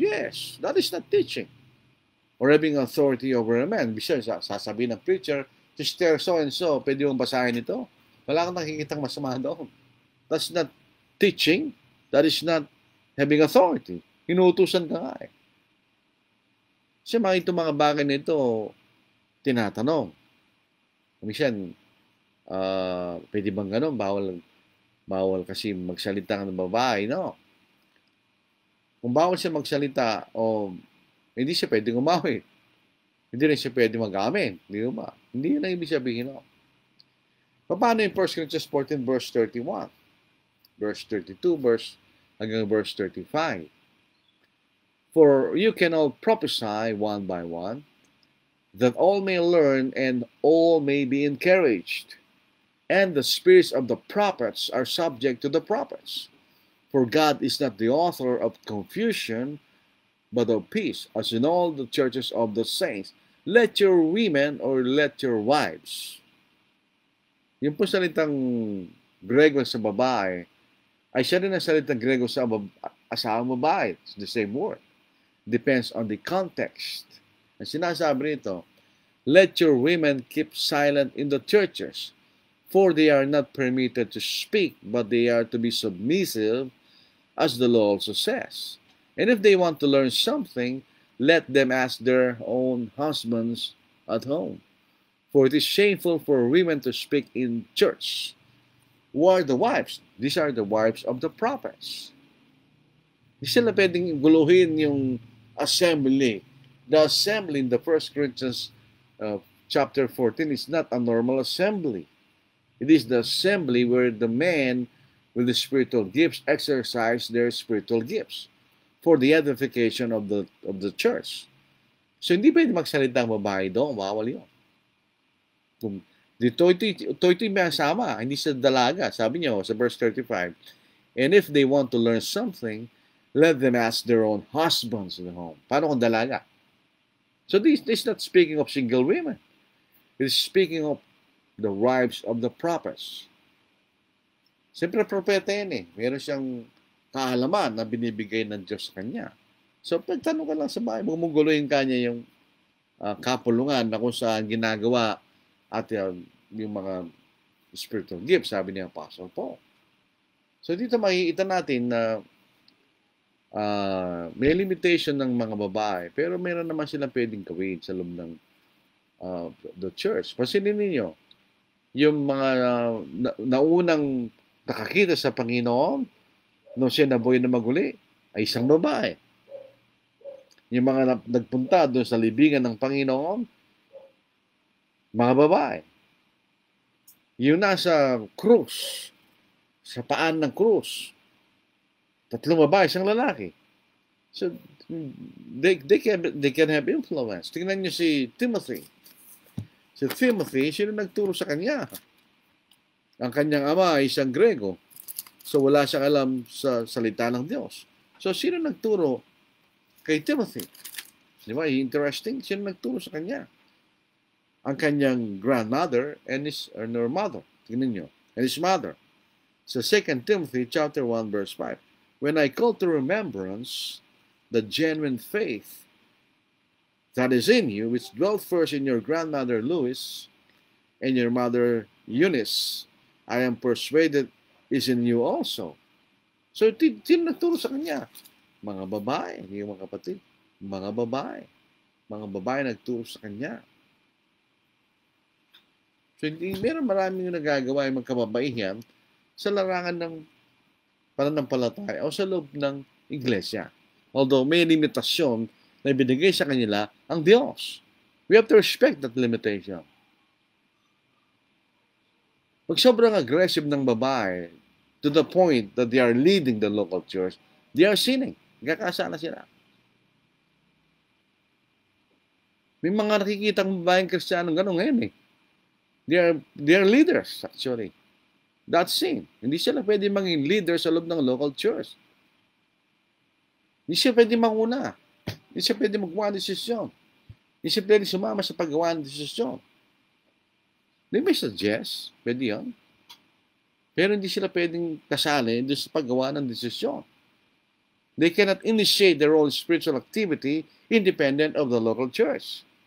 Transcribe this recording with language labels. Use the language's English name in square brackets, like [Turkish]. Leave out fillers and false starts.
[English] Yes, that is not teaching. Or having authority over a man. [Filipino] Besides, sasabihin ng preacher, Sister so-and-so, pwede mong basahin ito? Wala kang nakikitang masama doon. [English] That's not teaching. That is not having authority. [Filipino] Inuutusan ka nga eh. Kasi mga bagay nito, tinatanong. Minsan, pwede bang ganun? Bawal kasi magsalita ng babae, no? Kung bawal siya magsalita, hindi siya pwedeng umawi. Hindi rin siya pwedeng mag-amen. Hindi yun ang ibig sabihin, no? Paano yung 1 Corinthians 14, verse 31? Verse 32, hanggang verse 35. [English] For you can all prophesy one by one, that all may learn and all may be encouraged. And the spirits of the prophets are subject to the prophets. For God is not the author of confusion, but of peace, as in all the churches of the saints. Let your women or let your wives. [Filipino] Yung po salitang Grego sa babae, ay siya rin ang salitang Grego sa asawang babae. [English] It's the same word. Depends on the context. [Filipino] Ang sinasabi nito, [English] let your women keep silent in the churches, for they are not permitted to speak, but they are to be submissive, as the law also says. And if they want to learn something, let them ask their own husbands at home. For it is shameful for women to speak in church. Who are the wives? These are the wives of the prophets. [Filipino] Hindi sila pwedeng guluhin yung assembly. [English] The assembly in the 1 Corinthians chapter 14 is not a normal assembly. It is the assembly where the men with the spiritual gifts exercise their spiritual gifts for the edification of the church. [Filipino] So hindi pwede magsalita ang babae doon, bawal yun. Kung ito'y may asama, hindi sa dalaga. Sabi niyo sa verse 35, [English] and if they want to learn something, let them ask their own husbands in the home. [Filipino] Paano kung dalaga? [English] So this is not speaking of single women. It is speaking of the wives of the prophets. [Filipino] Siyempre, propeta yan eh. Meron siyang kaalaman na binibigay ng Diyos sa kanya. So, pagtanong ka lang sa bahay, guluhin ka niya yung kapulungan na kung saan ginagawa at yung mga spiritual gifts, sabi ni Apostle Paul. So, dito makikita natin na may limitation ng mga babae, pero meron naman silang pwedeng gawin sa loob ng the church. Pansinin ninyo, yung mga naunang nakakita sa Panginoon nung siya nabuhay na maguli ay isang babae. Yung mga nagpunta doon sa libingan ng Panginoon, mga babae. Yung nasa krus, sa paan ng krus, 3 babae, isang lalaki. [English] So, they can have influence. [Filipino] Tingnan niyo si Timothy. Si Timothy, sino nagturo sa kanya? Ang kanyang ama ay isang Grego. So, wala siyang alam sa salita ng Diyos. So, sino nagturo kay Timothy? Di ba? Interesting. Sino nagturo sa kanya? Ang kanyang [English] grandmother and her mother. [Filipino] Tingnan niyo. [English] And his mother. So, 2 Timothy chapter 1, verse 5. When I call to remembrance the genuine faith that is in you, which dwelt first in your grandmother Lois and your mother Eunice, I am persuaded is in you also. [Filipino] So, sino nagturo sa kanya? Mga babae, hindi mga kapatid. Mga babae. Mga babae nagturo sa kanya. So, meron maraming nagagawa yung magkababaihan sa larangan ng pananampalataya o sa loob ng iglesia. Although may limitasyon na ibinigay sa kanila ang Diyos. [English] We have to respect that limitation. [Filipino] Pag sobrang aggressive ng babae [English] to the point that they are leading the local church, they are sinning. [Filipino] Nagkakasala sila. May mga nakikitang babaeng Kristiyanong gano'n ngayon eh. [English] They are leaders actually. That's sin. [Filipino] Hindi sila pwede maging leader sa loob ng local church. Hindi siya pwede manguna. Hindi siya pwede magawa ng desisyon. Hindi siya pwede sumama sa paggawa ng desisyon. [English] They may suggest, [Filipino] pwede yan. Pero hindi sila pwedeng kasali doon sa paggawa ng desisyon. [English] They cannot initiate their own spiritual activity independent of the local church.